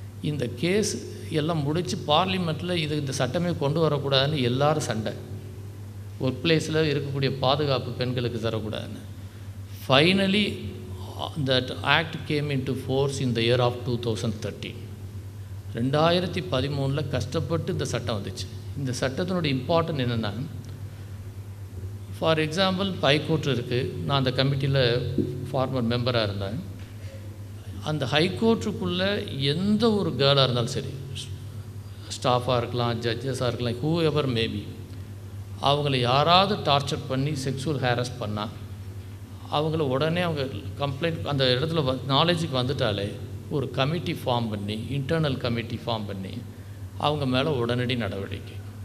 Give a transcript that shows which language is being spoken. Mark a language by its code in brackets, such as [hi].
[ta] இந்த கேஸ் எல்லாம் முடித்து பார்லிமெண்ட்டில் இந்த சட்டமே கொண்டு வரக்கூடாதுன்னு எல்லோரும் சண்டை. ஒர்க் பிளேஸில் இருக்கக்கூடிய பாதுகாப்பு பெண்களுக்கு தரக்கூடாதுன்னு. [en] Finally that act came into force in the year of 2013. [ta] 2013 கஷ்டப்பட்டு இந்த சட்டம் வந்துச்சு. இந்த சட்டத்தினுடைய இம்பார்ட்டன்ட் என்னென்னா, ஃபார் எக்ஸாம்பிள் ஹைகோர்ட் இருக்குது, நான் அந்த கமிட்டியில் ஃபார்மர் மெம்பராக இருந்தேன். அந்த ஹைகோர்ட்டுக்குள்ளே எந்த ஒரு கேர்ளாக இருந்தாலும் சரி, ஸ்டாஃபாக இருக்கலாம், ஜட்ஜஸாக இருக்கலாம், [en] whoever maybe, [ta] அவங்கள யாராவது டார்ச்சர் பண்ணி செக்ஸுவல் ஹாரஸ் பண்ணால் அவங்கள உடனே அவங்க கம்ப்ளைண்ட் அந்த இடத்துல நாலேஜுக்கு வந்துட்டாலே ஒரு கமிட்டி ஃபார்ம் பண்ணி, இன்டர்னல் கமிட்டி ஃபார்ம் பண்ணி அவங்க மேலே உடனடி நடவடிக்கை.